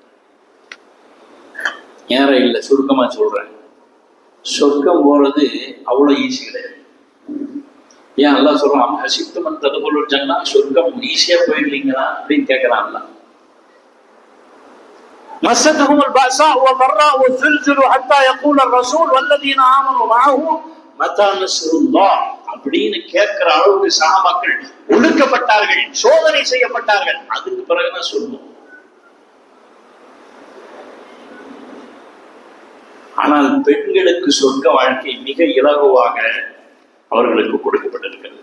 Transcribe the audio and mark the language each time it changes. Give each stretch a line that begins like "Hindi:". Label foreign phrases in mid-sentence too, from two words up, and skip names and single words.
Tamil: நேரம் இல்லை, சுருக்கமா சொல்றேன். சொர்க்கம் போறது அவ்வளவு ஈஸி கிடையாது. ஏன் அல்லாஹ் சொல்றான்,
Arabic: حسبتم أن تدخلوا الجنة,
Tamil: சொர்க்கம் ஈஸியா போயிடுவீங்களா அப்படின்னு கேட்கிறான்ல.
Arabic: مستهم البأساء و ضراء وزلزلوا حتى يقول الرسول والذين آمنوا معه متى نصر الله
Tamil: அப்படின்னு கேட்கிற அளவுக்கு சஹாபாக்கள் ஒடுக்கப்பட்டார்கள், சோதனை செய்யப்பட்டார்கள். அதுக்கு பிறகுதான் சொல்லுவோம். ஆனால் பெண்களுக்கு சொர்க்க வாழ்க்கை மிக இலகுவாக அவர்களுக்கு கொடுக்கப்பட்டிருக்கிறது.